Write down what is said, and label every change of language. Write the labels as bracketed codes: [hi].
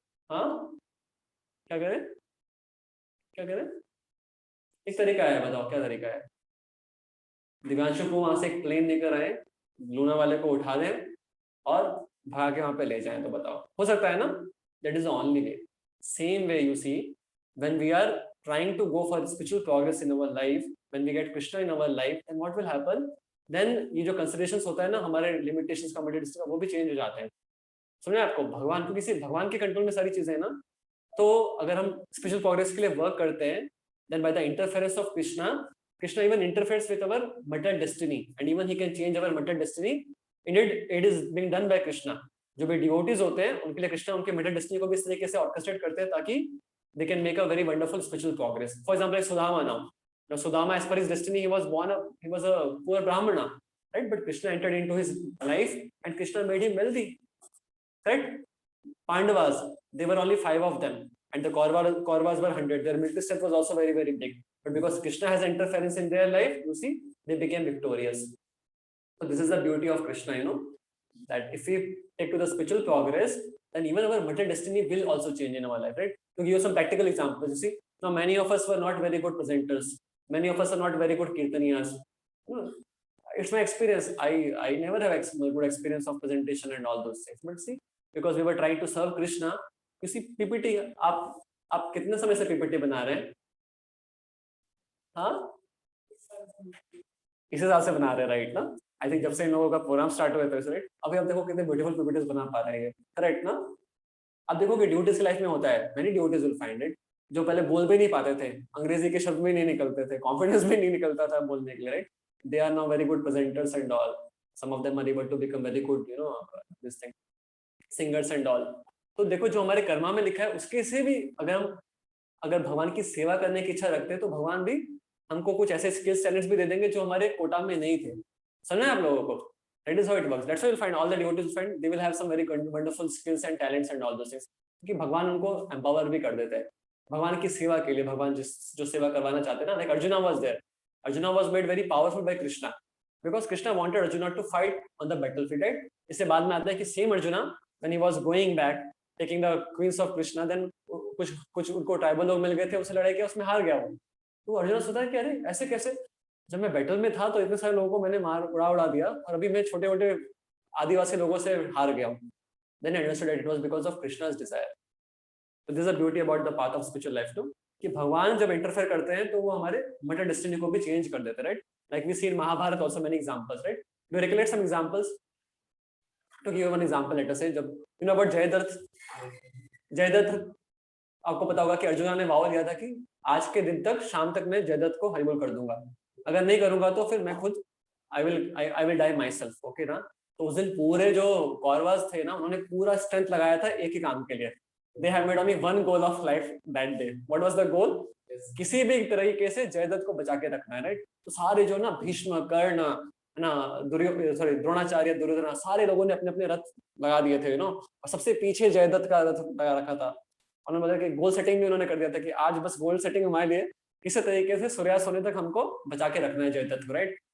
[hi] हाँ, क्या करें, क्या करें? एक तरीका है, बताओ क्या तरीका है? दिव्यांशु को वहां से एक प्लेन लेकर आए, लूना वाले को उठा दें और भाग के वहां पे ले जाएं, तो बताओ हो सकता है ना? [en] That is the only way. Same way you see when we are trying to go for spiritual progress in our life, when we get Krishna in our life, then what will happen? [hi] Then ये जो considerations होता है ना हमारे limitations का, materialistic का, वो भी change हो जाते हैं. समझे आपको? भगवान को किसी भगवान के कंट्रोल में सारी चीजें है ना. तो अगर हम spiritual progress के लिए work करते हैं, [en] then by the interference of Krishna even interferes with our material destiny, and even he can change our material destiny. Indeed, it is being done by Krishna. [hi] जो भी devotees होते हैं उनके लिए कृष्णा उनके material destiny को भी इस तरीके से orchestrate करते हैं ताकि [en] they can make a very wonderful spiritual progress. For example, like Sudama now. Now Sudama, as per his destiny, he was a poor Brahmana, right? But Krishna entered into his life and Krishna made him wealthy, right? Pandavas, they were only 5 of them, and the Kauravas were 100. Their military strength was also very, very big. But because Krishna has interference in their life, you see, they became victorious. So this is the beauty of Krishna, that if we take to the spiritual progress, then even our material destiny will also change in our life, right? To give you some practical examples, you see, now many of us were not very good presenters. Many of us are not very good kirtaniyas. It's my experience. I never have good experience of presentation and all those things. But see, because we were trying to serve Krishna, you see, PPT, [hi] आप कितने समय से PPT बना रहे हैं? हाँ? इस हिसाब से बना रहे हैं, राइट ना? आई थिंक जब से इन लोगों का प्रोग्राम स्टार्ट हुआ था, राइट? अभी आप देखो कितने ब्यूटीफुल पीपीटीज बना पा रहे हैं, करेक्ट ना? आप देखो कि ड्यूटीज की लाइफ में होता है, [en] many duties will find it, [hi] जो पहले बोल भी नहीं पाते थे, अंग्रेजी के शब्द भी नहीं निकलते थे, कॉन्फिडेंस भी नहीं निकलता था बोलने के लिए, right? [en] They are now very good presenters and all. Some of them are able to become very good, this thing, singers and all. [hi] तो देखो जो हमारे कर्मा में लिखा है उसके से भी अगर हम अगर भगवान की सेवा करने की इच्छा रखते हैं तो भगवान भी हमको कुछ ऐसे स्किल्स टैलेंट्स भी दे देंगे जो हमारे कोटा में नहीं थे। समझना है आप लोगों को? [en] That is how it works. That's why you'll find all the devotees will find they will have some very wonderful skills and talents and all those things. [hi] क्योंकि भगवान उनको एम्पावर भी कर देते हैं भगवान की सेवा के लिए। भगवान जो सेवा करवाना चाहते हैं ना, [en] like Arjuna was there. Arjuna was made very powerful by Krishna because Krishna wanted Arjuna to fight on the battlefield, right? [hi] इससे बाद में आता है कि [en] same Arjuna when he was going back taking the queens of Krishna, then [hi] कुछ उनको tribal लोग मिल गए थे, उससे लड़ाई किया, उसमें हार गया वो। तो अर्जुन सोचा कि अरे ऐसे कैसे, जब मैं बैटल में था तो इतने सारे लोगों को मैंने मार उड़ा दिया और अभी मैं छोटे मोटे आदिवासी लोगों से हार गया हूँ। [en] Then I understood that it was because of Krishna's desire. So this is the beauty about the path of spiritual life too, [hi] कि भगवान जब इंटरफेयर करते हैं तो वो हमारे मटर डेस्टिनी को भी चेंज कर देते हैं, right? [en] Like we see in Mahabharata also many examples, right? Do you recollect some examples? [hi] To give one example, let us say, जब you know about जयदत्त, आपको पता होगा कि अर्जुना ने वाव लिया था कि आज के दिन तक, शाम तक मैं जयदत्त को हरिबोल कर दूंगा, अगर नहीं करूंगा तो फिर मैं खुद [en] I will die myself, [hi] okay ना? तो उस दिन पूरे जो कौरवास थे ना, उन्होंने पूरा स्ट्रेंथ लगाया था एक ही काम के लिए। [en] They have made only one goal of life that day. What was the goal? [hi] किसी भी तरीके से जयदत्त को बचा के रखना है, राइट? तो सारे जो ना भीष्म, कर्ण, ना द्रोणाचार्य, दुर्योधन, सारे लोगों ने अपने अपने रथ लगा दिए थे, और सबसे पीछे जयदत्त का रथ लगा रखा था। उन्होंने बोला कि गोल सेटिंग भी उन्होंने कर दिया था कि आज बस गोल सेटिंग हमारे लिए किसी तरीके से सूर्यास्त होने तक हमको बचा के रखना है जयदत्त को, राइट?